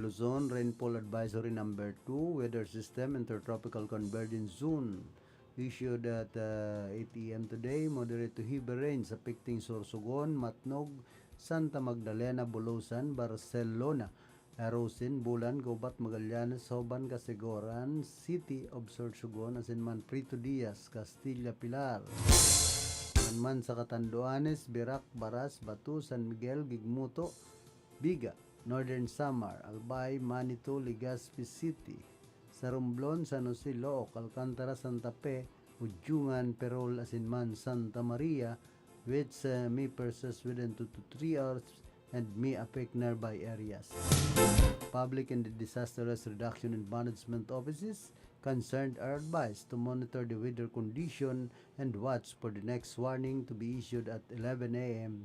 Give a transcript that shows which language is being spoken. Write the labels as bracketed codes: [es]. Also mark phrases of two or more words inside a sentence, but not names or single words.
[en] Luzon, Rainfall Advisory Number 2, Weather System Intertropical Convergence Zone issued at 8 a.m. today. Moderate to heavy rain sa Picting, Sorsogon, Matnog, Santa Magdalena, Bulusan, Barcelona, Arosin, Bulan, Gubat, Magallanes, Soban, Casegoran, City of Sorsogon, Asinman, Prito Diaz, Castilla, Pilar. [bik] Man sa Catanduanes, Birac, Baras, Batu, San Miguel, Gigmuto, Biga, Northern Samar, Albay, Manito, Legazpi City, sa Romblon, San Jose, Looc, Alcantara, Santa Fe, Ujungan, Perol, Asinman, Santa Maria, [en] which may persist within 2 to 3 hours and may affect nearby areas. Public and Disaster Risk Reduction and Management Offices concerned are advised to monitor the weather condition and watch for the next warning to be issued at 11 a.m.